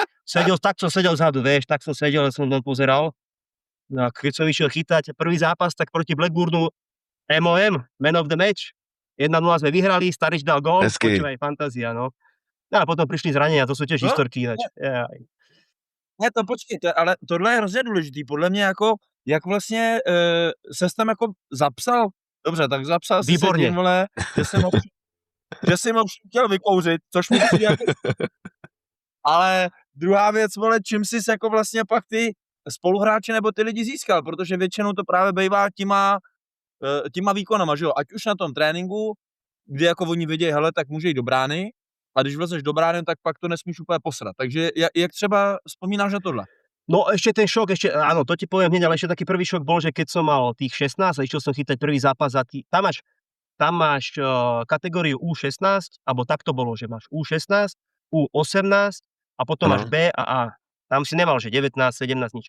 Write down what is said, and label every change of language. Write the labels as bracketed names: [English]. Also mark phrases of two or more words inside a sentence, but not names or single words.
[Slovak] Tak som sedel vzadu, vieš, tak som sedel, som tam pozeral. No a keď som išiel chytať prvý zápas, tak proti Blackburnu MOM, [English] Man of the Match, [Slovak] 1-0 sme vyhrali, Starič dal gól, počúvaj, fantázia, no. No a potom prišli zranenia, to sú tiež historky ináč. [Czech] Ne, to počkejte, ale tohle je hrozně důležitý, podle mě jako, jak vlastně ses tam jako zapsal, dobře, tak zapsal si se tím, vole, že jsem ho chtěl vykouřit, což mi přijde jako... Ale druhá věc, vole, čím jsi jako vlastně pak ty spoluhráče nebo ty lidi získal, protože většinou to právě bývá těma výkonama, že jo, ať už na tom tréninku, kdy jako oni vědějí, hele, tak může jít do brány, a když vlezeš do brány, tak pak to nesmíš úplně posrat. Takže jak třeba vzpomínáš na tohle? [Slovak] No ešte ten šok, áno, to ti poviem hneď, ale ešte taký prvý šok bol, že keď som mal tých 16 a išiel som chytať prvý zápas a tam máš kategóriu U16, alebo tak to bolo, že máš U16, U18 a potom máš B a A. Tam si nemal, že 19, 17, nič.